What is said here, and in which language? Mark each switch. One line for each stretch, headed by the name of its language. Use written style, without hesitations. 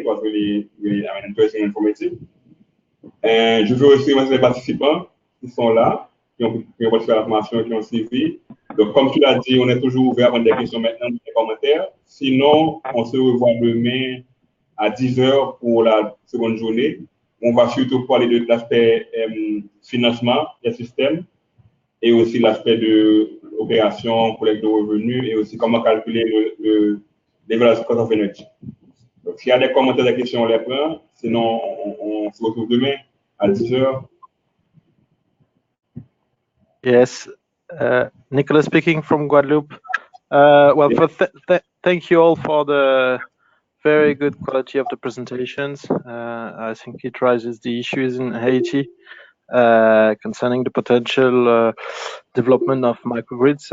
English: It was really interesting and informative.
French: Et je veux aussi remercier les participants qui sont là, qui ont participé à la formation, qui ont suivi. Donc, comme tu l'as dit, on est toujours ouvert à prendre des questions maintenant, des commentaires. Sinon, on se revoit demain à 10h pour la seconde journée. On va surtout parler de l'aspect financement des systèmes et aussi l'aspect de l'opération, collecte de revenus et aussi comment calculer l'évaluation cost of energy. Donc, s'il y a des commentaires, des questions, on les prend. Sinon, on se retrouve demain à 10h.
English: Yes, Nicolas speaking from Guadeloupe. Well, thank you all for the very good quality of the presentations. I think it raises the issues in Haiti concerning the potential development of microgrids.